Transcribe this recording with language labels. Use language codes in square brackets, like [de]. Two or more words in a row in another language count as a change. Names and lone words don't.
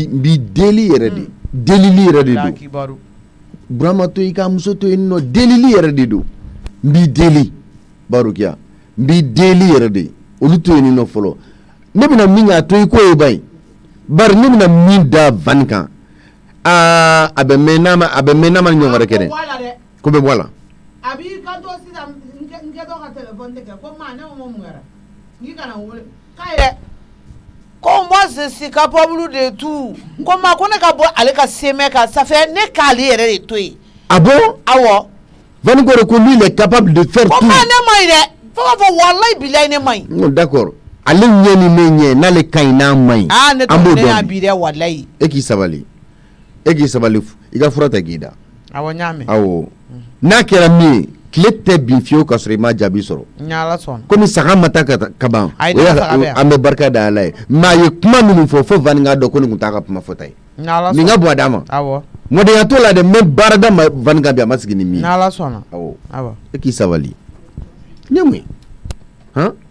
[bm] n b'i deli yɛrɛ de delili yɛrɛ de don Burama to i ka muso to yen nɔ delili yɛrɛ de don n b'i deli Baworokiya n b'i deli yɛrɛ de olu to yen nɔ fɔlɔ ne bɛna min k'a to i ko ye ba ye bari ne bɛna min da Van kan a bɛ mɛn n'a ma ɲɔgɔn wɛrɛ kɛ dɛ ko bɛ bɔ a la a b'i kanto sisan n kɛtɔ ka téléphone tigɛ ko maa ne ko mun kɛra n'i kana n wele k'a ye ko [fr] moi je suis capable de tout [bm] ko maa ko ne ka bɔ ale ka semɛ kan [fr] ça fait [bm] ne k'ale yɛrɛ de to yen [fr] ah bon [bm] awɔ Van ko de ko [fr] lui il est capable de faire tout [bm] ko maa ne ma ɲi dɛ fo ka fɔ [ar] والله بالله [bm] ne ma ɲi [fr] non d'accord [bm] ale ɲɛ ni ne ɲɛ n'ale ka ɲi n'a ma ɲi ne tun ne y'a bi dɛ walayi e k'i sabali i ka fura ta k'i da awɔ n y'a mɛn awɔ n'a kɛra min ye tile tɛ bin fiyewu ka sɔrɔ i ma jaabi sɔrɔ komi saga ma taa ka ban an bɛ barika da Ala ye mais a ye kuma minnu fɔ fo Van k'a dɔn ko nin tun t'a ka kuma fɔta ye nin ka bon a d'a ma mɔdenya t'o la dɛ n bɛ baara da Van kan bi a ma sigi ni min ye awɔ e k'i sabali n ye mun ye han